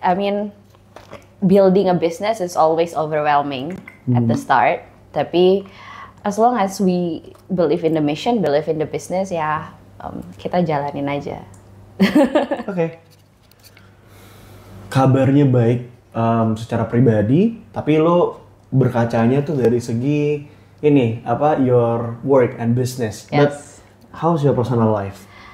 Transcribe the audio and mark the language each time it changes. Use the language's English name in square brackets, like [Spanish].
[English] I mean, building a business is always overwhelming at the start. [Indonesian] Tapi [English] as long as we believe in the mission, believe in the business, [Indonesian] ya kita jalanin aja. Oke. Kabarnya baik secara pribadi, tapi lo berkacanya tuh dari segi ini [English] your work and business. Yes. But how's your personal life?